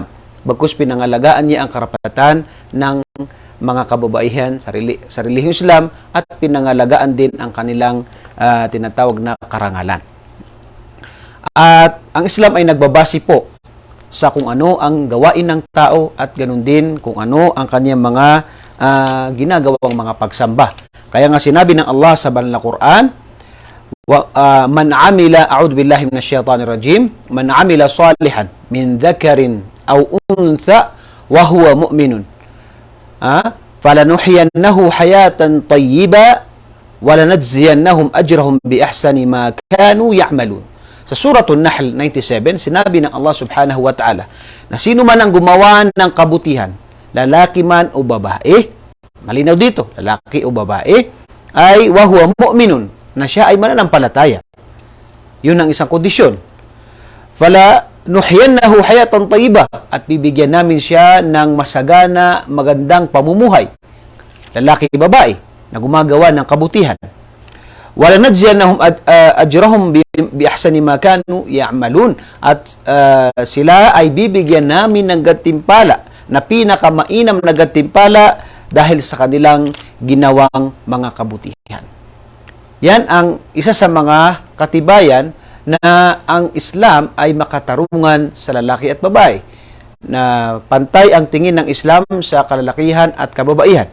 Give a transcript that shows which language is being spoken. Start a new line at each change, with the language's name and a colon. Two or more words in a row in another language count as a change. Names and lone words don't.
Filipino: Bagkus pinangalagaan niya ang karapatan ng mga kababaihan sa relihiyong Islam at pinangalagaan din ang kanilang tinatawag na karangalan. At ang Islam ay nagbabase po sa kung ano ang gawain ng tao at ganun din kung ano ang kanyang mga ginagawang mga pagsamba. Kaya nga sinabi ng Allah sa banal na Quran,
Arabic: من عمل أعوذ بالله من الشيطان الرجيم, من عمل صالحا من ذكر أو أنثى وهو مؤمن فلنحيينه حياة طيبة ولنجزينهم أجرهم بأحسن ما كانوا يعملون.
Filipino: Sa Suratul Nahl 97, sinabi ng Allah
Arabic: سبحانه وتعالى
Filipino: na sino man ang gumawa ng kabutihan, lalaki man o babae, malinaw dito, lalaki o babae, ay
Arabic: وهو مؤمن,
Filipino: na siya ay mananampalataya. Yun ang isang kondisyon.
Arabic: فلنحيينه حياة طيبة,
Filipino: at bibigyan namin siya ng masagana, magandang pamumuhay. Lalaki o babae, na gumagawa ng kabutihan.
Arabic: ولنجزينهم أجرهم بأحسن ما كانوا يعملون,
Filipino: at sila ay bibigyan namin ng gantimpala na pinakamainam na gantimpala dahil sa kanilang ginawang mga kabutihan. Yan ang isa sa mga katibayan na ang Islam ay makatarungan sa lalaki at babae, na pantay ang tingin ng Islam sa kalalakihan at kababaihan.